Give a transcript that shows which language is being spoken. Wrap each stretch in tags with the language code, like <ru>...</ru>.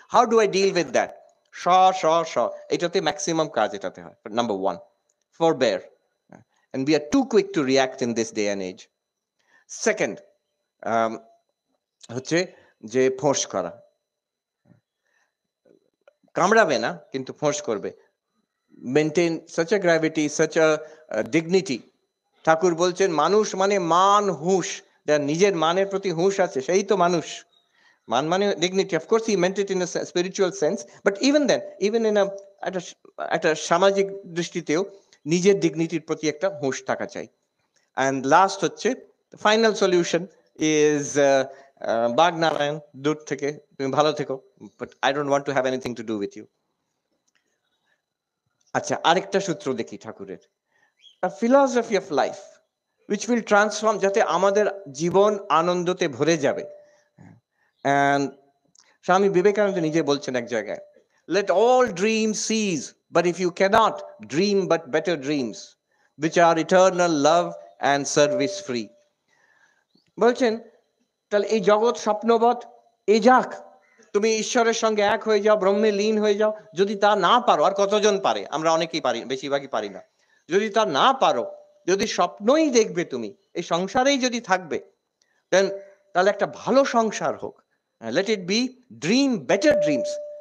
<en>How do I deal with that?</en> <bn>স স স এটাতে maximum কাজ এটাতে হয়।</bn> <en>Number 1, forbear, and we are too quick to react in this day and age.</en> <bn>Second, হচ্ছে যে ফোঁস করা, কামড়াবে না কিন্তু ফোঁস করবে।</bn> <en>Maintain such a gravity, such a dignity.</en> <bn>ঠাকুর বলছেন মানুষ মানে মান হুঁশ, যার নিজের মানের প্রতি হুঁশ আছে সেই তো মানুষ। মান মানে</bn> <en>dignity. Of course he meant it in a spiritual sense, but even then, even in</en> <bn>একটা সামাজিক দৃষ্টিতেও নিজের ডিগনিটির প্রতি একটা হুঁশ থাকা চাই।</bn> <en>And last হচ্ছে final solution is বাগনারায়ণ,</en> <bn>দূর থেকে, তুমি ভালো থেকো,</bn> <en>But I don't want to have anything to do with you.</en> <bn>আচ্ছা, আরেকটা সূত্র দেখি ঠাকুরের, philosophy of life</bn> <en>which will transform,</en> <bn>যাতে আমাদের জীবন আনন্দতে ভরে যাবে।</bn> <en>And Swami Vivekananda</en> <bn>নিজে বলছেন এক জায়গায়,</bn> <en>let all dreams cease, but if you cannot, dream but better dreams which are eternal love and service free.</en> <bn>বলছেন তাহলে এই জগৎ স্বপ্নবৎ, এ যাক, তুমি ঈশ্বরের সঙ্গে এক হয়ে যাও, ব্রহ্মে লীন হয়ে যাও। যদি তা না পারো, আর কতজন পারে, আমরা অনেকেই পারি, বেশিরভাগই পারি না। যদি তা না পারো, যদি স্বপ্নই দেখবে তুমি, এই সংসারেই যদি থাকবে, দেন তাহলে একটা ভালো সংসার হোক,</bn> <en>Let it be dream better dreams.</en>